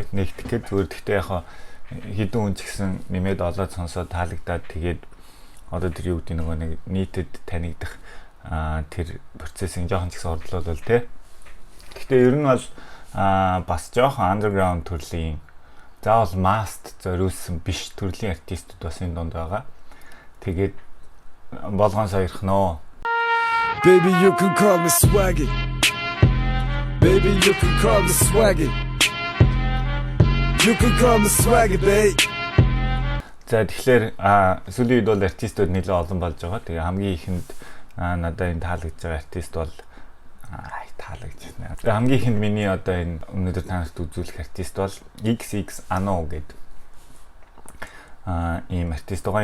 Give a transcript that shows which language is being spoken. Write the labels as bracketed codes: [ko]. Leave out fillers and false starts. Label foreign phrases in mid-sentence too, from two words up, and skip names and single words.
[mn] Нэгдэх гээд зүгээр гэхдээ яг хэдэн хүн ч гэсэн нэмээд олоод сонсоод таалагдаад тэгээд одоо тэр юу гэдэг нөгөө нэг нийтэд танигдах тэр процессыг жоохон ч гэсэн хурдлуулвал тий. Гэхдээ ер нь бол бас жоохон underground төрлийн заавал маст зориулсан биш төрлийн артистууд бас энэ донд байгаа. Тэгээд болгон сойрхноо. [en] Baby, you can call me swaggy. Baby, you can call me swaggy. You can call me swaggy, babe. [mn] За тэгэхээр сүүлийн үед бол артистууд нэлээд олон болж байгаа. Тэгээ хамгийн ихэнд надад энэ таалагдж байгаа артист бол таалагдж байна. Тэгээ хамгийн ихэнд миний одоо энэ өнөөдөр танарт үзүүлэх артист бол XX Ano гэдэг ийм артист байгаа.